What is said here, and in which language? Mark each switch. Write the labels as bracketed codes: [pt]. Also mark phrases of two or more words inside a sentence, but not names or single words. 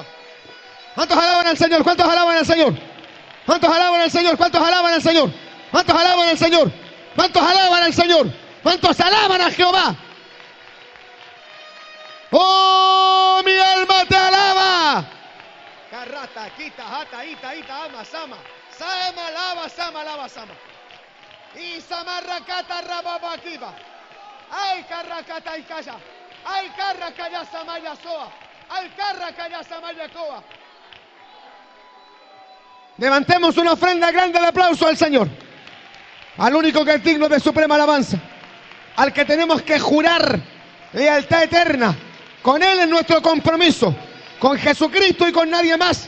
[es] ¿Cuántos alaban al Señor? ¿Cuántos alaban al Señor? ¿Cuántos alaban al Señor? ¿Cuántos alaban al Señor? ¿Cuántos alaban al Señor? ¿Cuántos alaban al Señor? ¿Cuántos alaban a Jehová? ¡Oh, mi alma te alaba! Carrata, quita, jata, ita, ama, sama. Sama, lava, sama, lava, sama. Y samarracata rababaquiba. Ay, carracata y calla. Ay, carracaya samaya soa. Ay, carracaya samaya coa. Levantemos una ofrenda grande de aplauso al Señor. Al único que es digno de suprema alabanza. Al que tenemos que jurar lealtad eterna. Con Él es nuestro compromiso. Con Jesucristo y con nadie más.